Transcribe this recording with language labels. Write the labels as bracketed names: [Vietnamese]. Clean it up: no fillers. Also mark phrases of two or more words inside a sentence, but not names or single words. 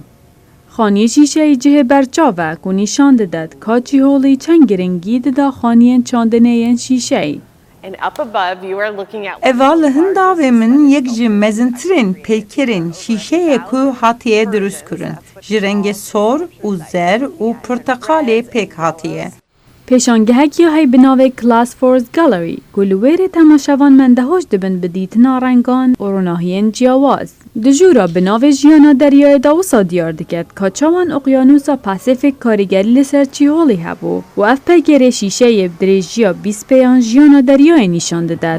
[Kurdish] Xaniyê şîşeyê cihê berçav e ku nîşan dide ka çîholê çend giringî dida xaniyên çandineyên şîşey. Eva li hin davê min yek ji mezintirên peykerên şîşeyê ku hatiye dirûst kirin ji rengê sor û zer û porteqalê pêk hatiye. پێشانگەهەکی هەی بناوێ کلاس فۆرس گەلەری ku li wêrê temaşevan mendehoş dibin bi dîtina rengan û ronahiyên ciyawaz. Di jûra binavê jiyana deryayê de wisa diyar diket ka çawan Oqyanusa Pasîfîk karîgerî li ser çîholî hebû û ev peykerê şîşeyê bi dirêjiya 20 pêyan jiyana deryayê nîşan dide.